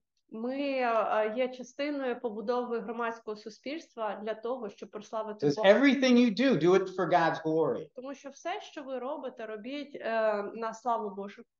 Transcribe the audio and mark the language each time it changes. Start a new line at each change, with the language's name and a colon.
Ukrainian: Ми є частиною побудови громадського суспільства для того, щоб прославити Бога.
English: Everything you do it for God's glory.
Ukrainian: Тому що все, що ви робите, робіть на славу Божу.